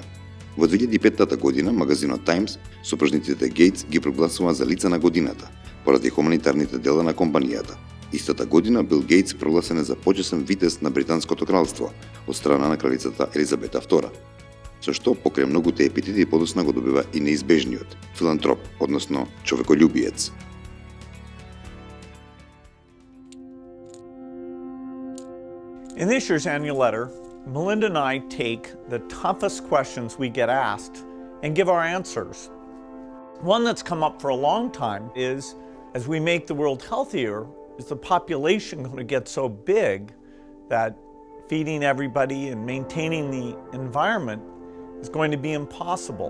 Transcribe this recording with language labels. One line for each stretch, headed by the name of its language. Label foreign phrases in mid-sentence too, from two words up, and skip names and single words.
Macedonian: Во 2005 година магазинот Times сопружниците Гејтс ги прогласува за лица на годината, поради хуманитарните дела на компанијата. Истата година Бил Гејтс прогласен за почесен витез на Британското кралство од страна на кралицата Елизабета II, со што покрај многуте епитети подосна го добива и неизбежниот филантроп, односно човеколюбиец.
English: In this year's annual letter, Melinda and I take the toughest questions we get asked and give our answers. One that's come up for a long time is, as we make the world healthier, is the population going to get so big that feeding everybody and maintaining the environment is going to be impossible?